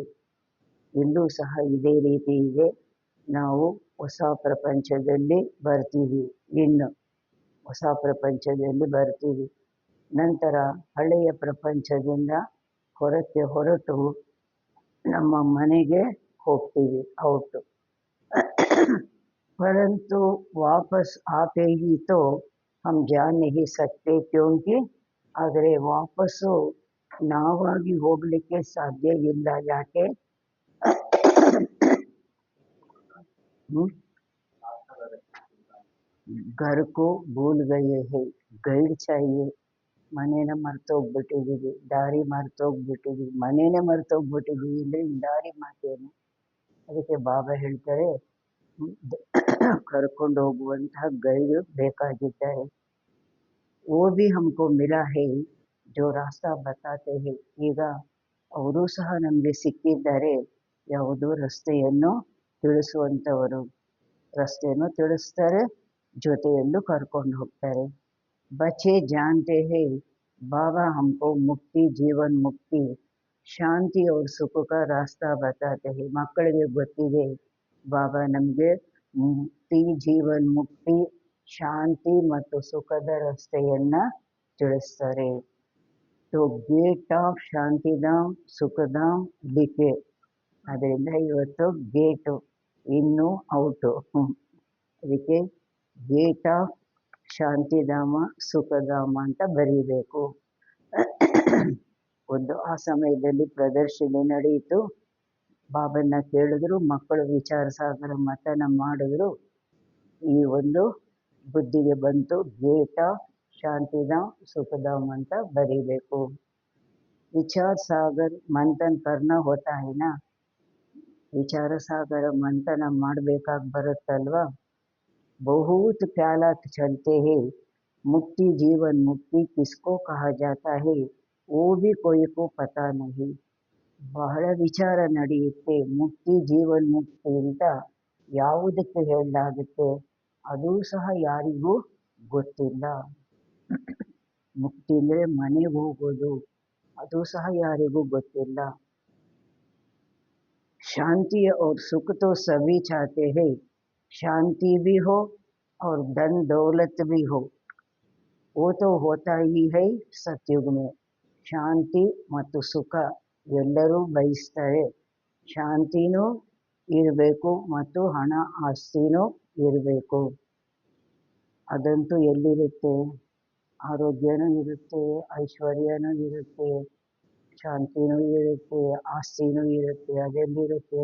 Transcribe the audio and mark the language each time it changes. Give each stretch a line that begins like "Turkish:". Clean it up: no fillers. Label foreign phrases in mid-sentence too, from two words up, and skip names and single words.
Kannada: ಇಲ್ಲೂ ಸಹ ಇದೇ ರೀತಿ ಇದೆ. ನಾವು ಹೊಸ ಪ್ರಪಂಚದಲ್ಲಿ ಬರ್ತೀವಿ. ಇನ್ನು ಹೊಸ ಪ್ರಪಂಚದಲ್ಲಿ ಬರ್ತೀವಿ. ನಂತರ ಹಳೆಯ ಪ್ರಪಂಚದಿಂದ ಹೊರಕ್ಕೆ ಹೊರಟು ನಮ್ಮ ಮನೆಗೆ ಹೋಗ್ತೀವಿ, ಔಟು.
Hindi: परंतु वापस आते ही तो हम जा नहीं सकते, क्योंकि
Kannada: ಆದರೆ ವಾಪಸ್ಸು ನಾವಾಗಿ ಹೋಗ್ಲಿಕ್ಕೆ ಸಾಧ್ಯ ಇಲ್ಲ. ಯಾಕೆ?
Hindi: घर को भूल गए हैं, ಗೈಡ್ चाहिए.
Kannada: ಮನೇನ ಮರ್ತೋಗ್ಬಿಟ್ಟಿದ್ದೀವಿ, ದಾರಿ ಮರ್ತೋಗ್ಬಿಟ್ಟಿದ್ದೀವಿ. ಮನೇನೆ ಮರ್ತೋಗ್ಬಿಟ್ಟಿದ್ದೀವಿ ಅಂದರೆ ದಾರಿ ಮಾತೇನು? ಅದಕ್ಕೆ ಬಾಬಾ ಹೇಳ್ತಾರೆ, ಕರ್ಕೊಂಡು ಹೋಗುವಂತಹ ಗೈಡ್ ಬೇಕಾಗಿದ್ದಾರೆ.
Hindi: वो भी हमको मिला है जो रास्ता बताते हैं.
Kannada: ಈಗ ಅವರು ಸಹ ನಮಗೆ ಸಿಕ್ಕಿದ್ದಾರೆ. ಯಾವುದು? ರಸ್ತೆಯನ್ನು ತಿಳಿಸುವಂಥವರು. ರಸ್ತೆಯನ್ನು ತಿಳಿಸ್ತಾರೆ, ಜೊತೆಯಲ್ಲೂ ಕರ್ಕೊಂಡು ಹೋಗ್ತಾರೆ.
Hindi: बच्चे जानते हैं बाबा हमको मुक्ति जीवन मुक्ति ಶಾಂತಿ और ಸುಖ का रास्ता बताते हैं.
Kannada: ಮಕ್ಕಳಿಗೆ ಗೊತ್ತಿದೆ ಬಾಬಾ ನಮಗೆ ಮುಕ್ತಿ ಜೀವನ್ ಮುಕ್ತಿ ಶಾಂತಿ ಮತ್ತು ಸುಖದ ರಸ್ತೆಯನ್ನ ತಿಳಿಸ್ತಾರೆ.
Hindi: तो
English: gate of
Hindi: शांतिधाम सुखधाम लिखे.
Kannada: ಅದರಿಂದ ಇವತ್ತು ಗೇಟು ಇನ್ನು ಔಟು. ಅದಕ್ಕೆ
English: gate of
Kannada: ಶಾಂತಿಧಾಮ ಸುಖಧಾಮ ಅಂತ ಬರೀಬೇಕು. ಒಂದು ಆ ಸಮಯದಲ್ಲಿ ಪ್ರದರ್ಶನಿ ನಡೆಯಿತು. ಬಾಬನ್ನ ಕೇಳಿದ್ರು, ಮಕ್ಕಳು ವಿಚಾರ ಸಾಗರ ಮತನ ಮಾಡಿದ್ರು. ಈ ಒಂದು ಬುದ್ಧಿಗೆ ಬಂತು,
English: gate of
Kannada: ಶಾಂತಿಧಾಮ್ ಸುಖಧಾಮ್ ಅಂತ ಬರೀಬೇಕು.
Hindi: विचार सागर मंथन करना होता है न.
Kannada: ವಿಚಾರ ಸಾಗರ ಮಂಥನ ಮಾಡಬೇಕಾಗಿ ಬರುತ್ತಲ್ವಾ.
Hindi: बहुत ख्यालात चलते हैं, मुक्ति जीवन मुक्ति किसको कहा जाता है वो भी कोई को पता नहीं.
Kannada: ಬಹಳ ವಿಚಾರ ನಡೆಯುತ್ತೆ. ಮುಕ್ತಿ ಜೀವನ್ ಮುಕ್ತಿ ಅಂತ ಯಾವುದಕ್ಕೆ ಹೇಳಲಾಗುತ್ತೆ ಅದೂ ಸಹ ಯಾರಿಗೂ ಗೊತ್ತಿಲ್ಲ. ಮುಕ್ತಿ ಅಂದರೆ ಮನೆಗೆ ಹೋಗೋದು, ಅದು ಸಹ ಯಾರಿಗೂ ಗೊತ್ತಿಲ್ಲ.
Hindi: शांति और सुख तो सभी चाहते हैं. शांति भी हो और धन दौलत भी हो, वो तो होता ही है सतयुग में.
Kannada: ಶಾಂತಿ ಮತ್ತು ಸುಖ ಎಲ್ಲರೂ ಬಯಸ್ತಾರೆ. ಶಾಂತಿನೂ ಇರಬೇಕು ಮತ್ತು ಹಣ ಆಸ್ತಿನೂ ಇರಬೇಕು. ಅದಂತೂ ಎಲ್ಲಿರುತ್ತೆ? ಆರೋಗ್ಯನೂ ಇರುತ್ತೆ, ಐಶ್ವರ್ಯನೂ ಇರುತ್ತೆ, ಶಾಂತಿನೂ ಇರುತ್ತೆ, ಆಸ್ತಿನೂ ಇರುತ್ತೆ, ಅದೆಲ್ಲಿರುತ್ತೆ?